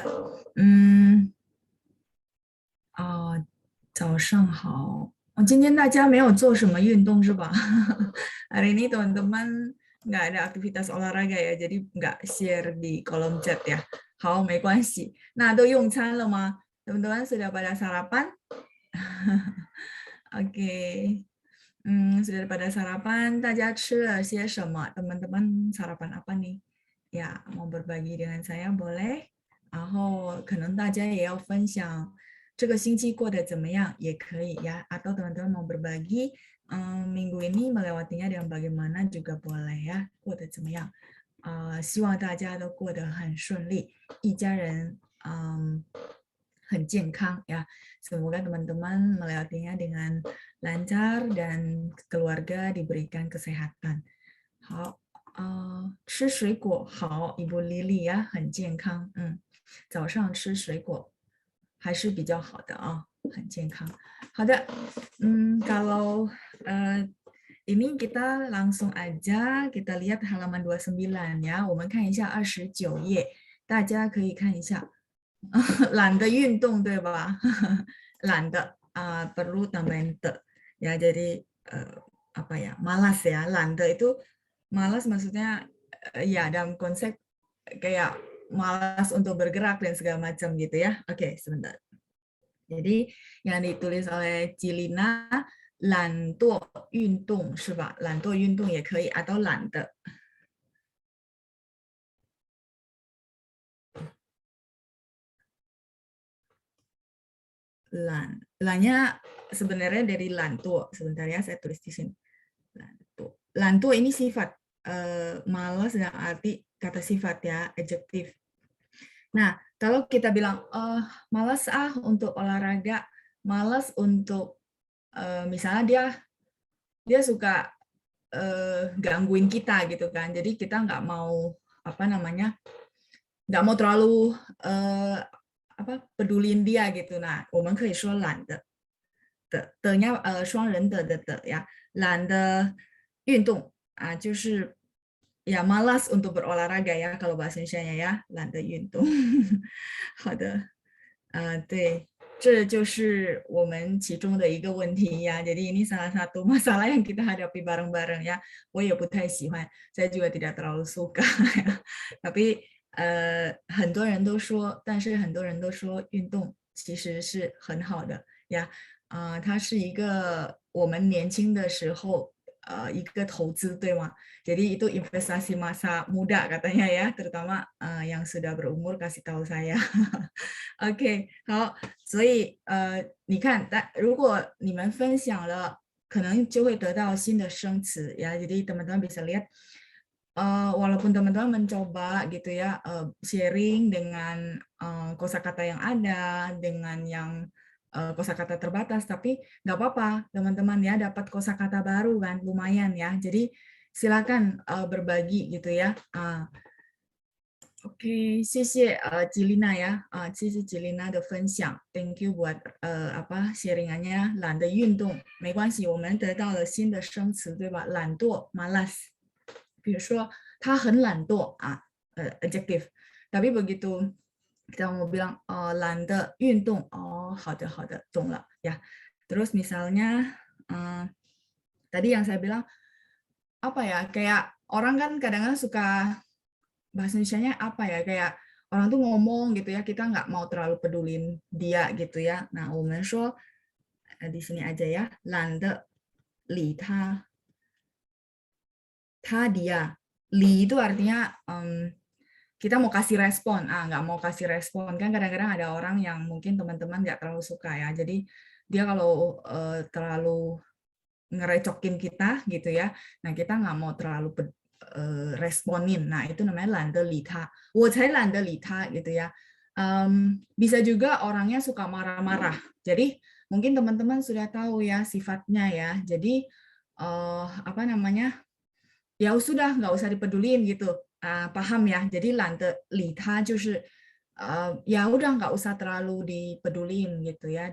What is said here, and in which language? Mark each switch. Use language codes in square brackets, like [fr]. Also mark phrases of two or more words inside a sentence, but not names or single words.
[zh] 嗯，早上好。今天大家没有做什么运动是吧 [id] ？Hari ini teman-teman nggak ada aktivitas olahraga ya, jadi nggak share di kolom chat ya. [zh] 好，没关系。那都用餐了吗 [id] ？Teman-teman sudah pada sarapan？Oke，sudah pada sarapan， [zh] 大家吃了些什么 [id] ？Teman-teman sarapan apa nih？Ya, mau berbagi dengan saya boleh。 [zh] 然后可能大家也要分享这个星期过得怎么样，也可以呀。 [id] Atau teman-teman mau berbagi minggu ini melewatinya dengan bagaimana juga boleh ya， [zh] 过得怎么样？希望大家都过得很顺利，一家人很健康 ya. [id] Semoga teman-teman melewatinya dengan lancar dan keluarga diberikan kesehatan. [zh] 好，吃水果好，Ibu Lily 呀，很健康，早上吃水果还是比较好的啊，很健康。 [id] 好的，kalau ini kita langsung aja kita lihat halaman 29 呀， [zh] 我们看一下29页，大家可以看一下。懒得运动对吧？ [id] 懒得 perlu tambahin te ya jadi apa ya malas ya landa itu malas maksudnya ya dalam konsep kayak malas untuk bergerak dan segala macam gitu ya. Oke, sebentar. Jadi yang ditulis oleh Cilina [zh] 懒惰运动是吧？懒惰运动也可以 atau 懒的。 [id] lannya sebenarnya dari lantuo. Sebentar ya, saya tulis di sini. Lantuo. Lantuo ini sifat. Malas dalam arti kata sifat ya, adjektif. Nah, kalau kita bilang, malas untuk olahraga, malas untuk, misalnya dia suka gangguin kita gitu kan. Jadi kita nggak mau, nggak mau terlalu pedulin dia gitu. Nah, [zh] 我们可以说懒的。的双人的呀，懒得运动就是 [id] ya malas untuk berolahraga ya kalau bahasa Indonesia ya [zh] 懒得运动。好的，对，这就是我们其中的一个问题呀。 [id] Jadi ini salah satu masalah yang kita hadapi bareng-bareng ya. [zh] 我也不太喜欢 ， [id] saya juga tidak terlalu suka [zh] 呀。tapi 很多人都说，但是很多人都说运动其实是很好的呀。它是一个我们年轻的时候一个投资，对吗 ？ [id] Jadi itu investasi masa muda katanya ya, terutama yang sudah berumur kasih tahu saya. [zh] OK，好，所以你看，如果你们分享了，可能就会得到新的生词 ya. [id] Jadi teman-teman bisa lihat, walaupun teman-teman mencoba gitu ya, sharing dengan kosakata yang ada, dengan yang kosakata terbatas, tapi nggak apa-apa teman-teman ya, dapat kosakata baru kan, lumayan ya. Jadi silakan berbagi gitu ya. [zh] OK，谢谢吉丽娜呀，谢谢吉丽娜的分享 ， [en] Thank you [id] buat apa sharingannya， [zh] 懒得运动没关系，我们得到了新的生词，对吧？ [id] 懒惰 malas， [zh] 比如说他很懒惰啊 [id] ，adjective， tapi begitu kita mau bilang [zh] 懒得运动，哦，好的好的，懂了呀。 [id] Terus misalnya tadi yang saya bilang apa ya, kayak orang kan kadang-kadang suka bahasa Indonesianya apa ya, kayak orang tuh ngomong gitu ya, kita nggak mau terlalu pedulin dia gitu ya. Nah, [zh] 我们说 [id] di sini aja ya, [zh] 懒得理他 dia. [id] Li itu artinya kita mau kasih respon, nggak mau kasih respon. Kan kadang-kadang ada orang yang mungkin teman-teman nggak terlalu suka ya. Jadi dia kalau terlalu ngerecokin kita gitu ya, nah kita nggak mau terlalu responin. Nah, itu namanya [zh] 懒得理他，我才懒得理他 [id] gitu ya. Bisa juga orangnya suka marah-marah. Jadi mungkin teman-teman sudah tahu ya sifatnya ya. Jadi apa namanya? Ya sudah nggak usah dipedulin gitu. Paham ya? Jadi [zh] 懒得理他就是 [id] ya udah nggak usah terlalu dipedulin gitu ya.